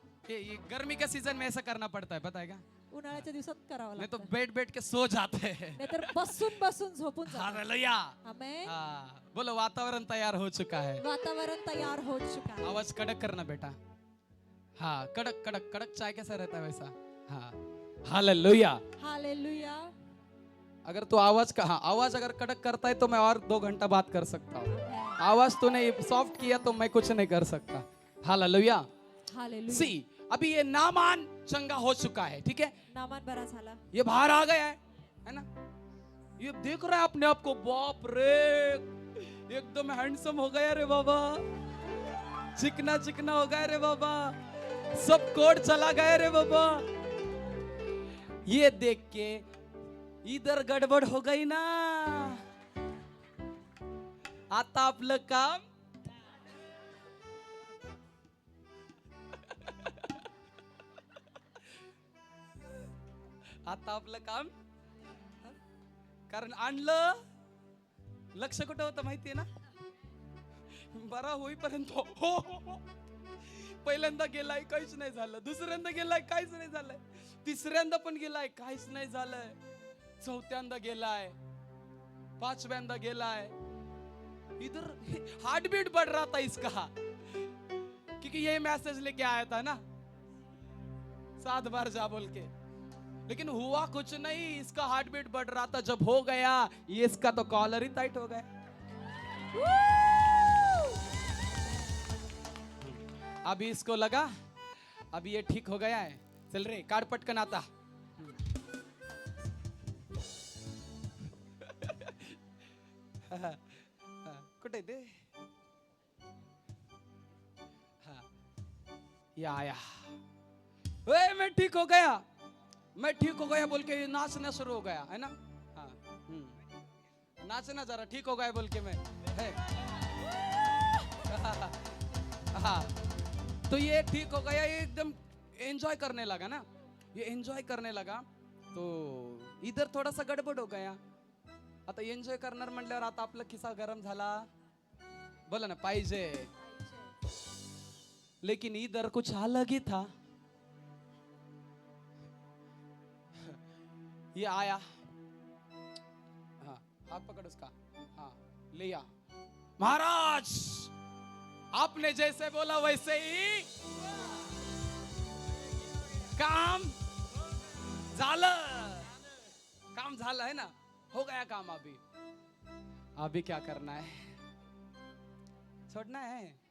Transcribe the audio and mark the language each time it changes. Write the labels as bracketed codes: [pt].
[hi] ये गर्मी के सीजन में ऐसा करना पड़ता है, पता है क्या? [mr] उन्हाळ्याच्या दिवसात करावं [hi] नहीं तो [mr] लागतं. [hi] बैठ बैठ के सो जाते हैं। [mr] नाहीतर बसून बसून झोपून जातात. हालेलुया। आमेन. [hi] हाँ, बोलो वातावरण तैयार हो चुका है। वातावरण तैयार हो चुका है. आवाज कड़क करना बेटा। हाँ, कड़क कड़क कड़क चाय कैसा रहता है वैसा। हाँ, हालेलुया। हालेलुया. अगर तू आवाज का, हाँ, आवाज अगर कड़क करता है तो मैं और 2 घंटा बात कर सकता हूँ। आवाज तूने सॉफ्ट किया तो मैं कुछ नहीं कर सकता। हालेलुया। हालेलुया. सी, अभी ये नामान चंगा हो चुका है, ठीक है? [mr] नामान बरा झाला. [hi] ये बाहर आ गया है ना? ये देख रहा है अपने आप को, बाप रे, एकदम हैंडसम हो गया रे बाबा, चिकना चिकना हो गया रे बाबा, सब कोड चला गया रे बाबा। ये देख के इधर गड़बड़ हो गई ना। [mr] आता आपलं काम आता आपलं काम, कारण आणलं, लक्ष कुठं होतं माहितीये ना? बरा होईपर्यंत हो, हो, हो. पहिल्यांदा गेलाय काहीच नाही झालं, दुसऱ्यांदा गेलाय काहीच नाही झालंय, तिसऱ्यांदा पण गेलाय काहीच नाही झालंय, चौथ्यांदा गेलाय, 5व्यांदा गेलाय. [hi] इधर हार्ट बीट बढ़ रहा था इसका, क्योंकि ये मैसेज लेके आया था ना 7 बार जा बोल के, लेकिन हुआ कुछ नहीं. इसका हार्ट बीट बढ़ रहा था. जब हो गया ये, इसका तो कॉलर ही टाइट हो गया. अभी इसको लगा अभी ये ठीक हो गया है. चल रे, [mr] काट पटकन आता. कुठे ते? [hi] या आया. ओए, मैं ठीक हो गया, मैं ठीक हो गया बोल के नाचना शुरू हो गया है ना. हाँ, नाचना जरा, ठीक हो गया बोल के मैं है. हाँ, तो ये ठीक हो गया, ये एकदम एंजॉय करने लगा ना. ये एंजॉय करने लगा तो इधर थोडासा गडबड हो गया. [mr] आता एंजॉय करणार म्हटल्यावर आता आपला खिसा गरम झाला, बोला ना, पाहिजे. [hi] लेकिन इधर कुछ अलग ही था. ये आया, हाँ, हाथ पकड़ उसका, हाँ, लिया. महाराज, आपने जैसे बोला वैसे ही [mr] काम झालं. काम झालं [hi] है ना, हो गया काम. अभी क्या करना है? छोड़ना है.